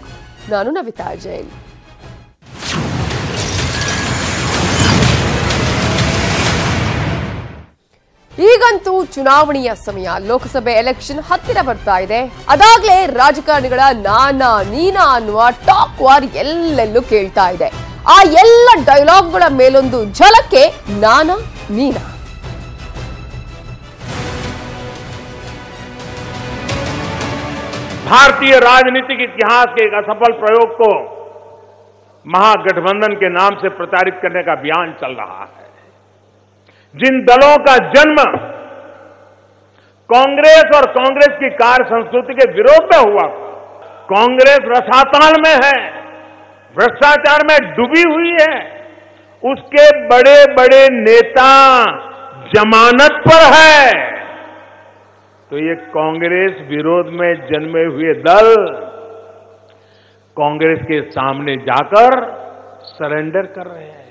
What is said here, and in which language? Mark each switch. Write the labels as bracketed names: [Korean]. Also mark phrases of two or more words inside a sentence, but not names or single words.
[Kannada] ನಾನು ನವಿತಾ ಜೈನ್. ಈಗಂತೂ ಚುನಾವಣೆಯ ಸಮಯ. ಲೋಕಸಭೆ ಎಲೆಕ್ಷನ್ ಹತ್ತಿರ ಬರ್ತಾ ಇದೆ. ಅದಾಗ್ಲೇ ರಾಜಕಾರಣಿಗಳ ನಾನಾ ನೀನಾ ಅನ್ನುವ [English] talk war [Kannada] ಎಲ್ಲೆಲ್ಲೂ ಕೇಳ್ತಾ ಇದೆ. ಆ ಎಲ್ಲ ಡೈಲಾಗ್ಗಳ ಮೇಲೊಂದು ಝಲಕ್ಕೆ ನಾನಾ ನೀನಾ. [Hindi] भारतीय राजनीतिक इतिहास के एक असफल प्रयोग को महागठबंधन के नाम से प्रचारित करने का अभियान चल रहा है। जिन दलों का जन्म कांग्रेस और कांग्रेस की कार्य संस्कृति के विरोध में हुआ, कांग्रेस रसातल में है, भ्रष्टाचार में डूबी हुई है, उसके बड़े बड़े नेता जमानत पर है, तो ये कांग्रेस विरोध में जन्मे हुए दल कांग्रेस के सामने जाकर सरेंडर कर रहे हैं।